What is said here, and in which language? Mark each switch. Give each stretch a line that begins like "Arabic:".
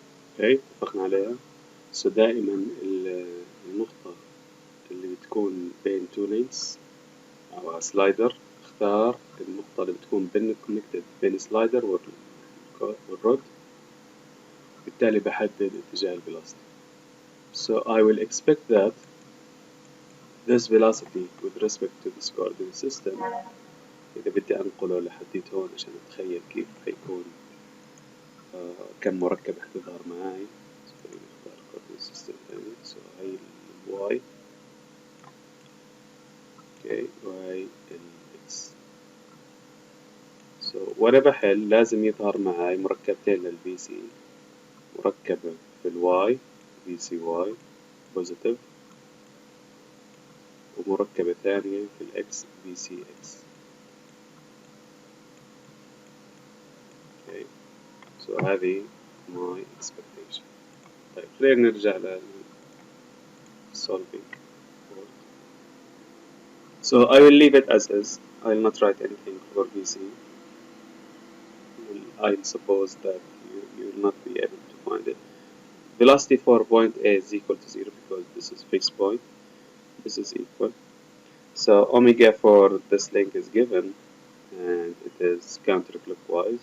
Arabic: اوكي اتفقنا عليها. So دائما النقطة اللي بتكون بين
English: two links
Arabic: أو سلايدر اختار النقطة اللي بتكون بين كونكتد بين سلايدر والرود، بالتالي بحدد اتجاه الفيلوسيتي.
English: So I will expect that this velocity with respect to this coordinate system
Arabic: إذا بدي أنقله لحديت هون عشان أتخيل كيف حيكون كم مركب حتظهر معاي.
English: So نختار coordinate system ثاني.
Arabic: So هاي ال y اوكي وهاي ال x. So وأنا بحل لازم يظهر معاي مركبتين للبي سي، مركبة في الواي
English: B C y positive,
Arabic: ومركبة ثانية في الإكس بي سي إكس.
English: okay. So هذه my expectation.
Arabic: طيب خلينا نرجع لل
English: solving board. So I will leave it as is. I will not write anything for BC. I suppose that you will not be able to find it. Velocity for point A is equal to 0 because this is fixed point. This is equal. So omega for this link is given and it is counterclockwise.